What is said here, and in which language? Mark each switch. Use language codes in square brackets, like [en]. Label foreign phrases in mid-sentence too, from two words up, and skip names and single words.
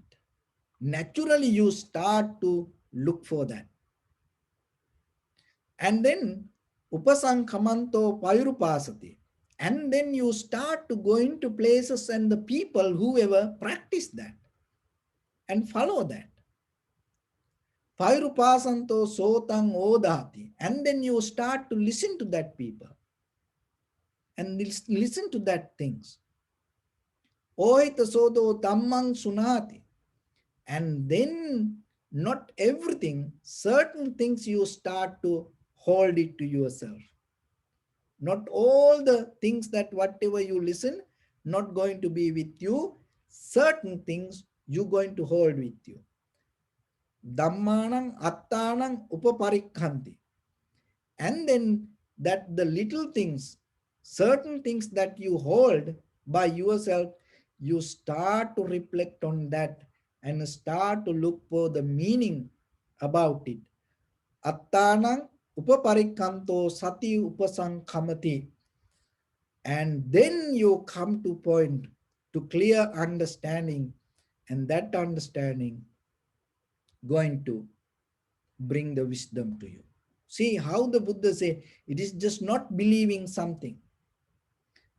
[en] Naturally, you start to look for that. [pi] And then, upasankamanto payurupasati. [en] And then you start to go into places and the people, whoever practice that and follow that. [pi] Payurupasanto sotang odati. [en] And then you start to listen to that people and listen to that things. [pi] Ohita sodo dhammang sunati. [en] And then not everything, certain things you start to hold it to yourself. Not all the things that whatever you listen, not going to be with you. Certain things you're going to hold with you. [pi] Dhammanang attanang upaparikhanti. [en] And then that the little things, certain things that you hold by yourself, you start to reflect on that and start to look for the meaning about it. [pi] Attanang upaparikanto sati upasankamati. [en] And then you come to point to clear understanding, and that understanding going to bring the wisdom to you. See how the Buddha say, it is just not believing something.